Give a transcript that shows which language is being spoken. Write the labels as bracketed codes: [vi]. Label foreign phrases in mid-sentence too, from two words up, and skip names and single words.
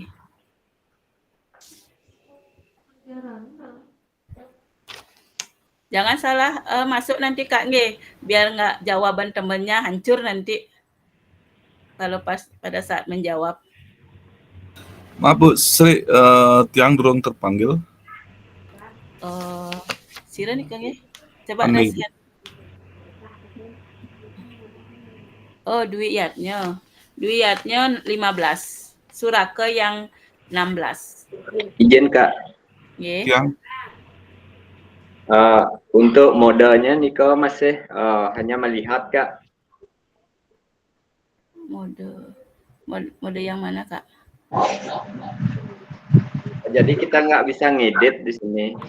[id] Jangan salah masuk nanti Kak, biar nggak jawaban temennya hancur nanti kalau pas pada saat menjawab. Maaf Bu, Sri, [ban] tiang durung [id] terpanggil. Sira nih Kang, coba rasikan. Dwi Yatnya 15, Surake yang 16. Izin Kak. Tiang. Untuk modenya Niko masih hanya melihat Kak. Mode yang mana Kak? Jadi kita nggak bisa ngedit di sini.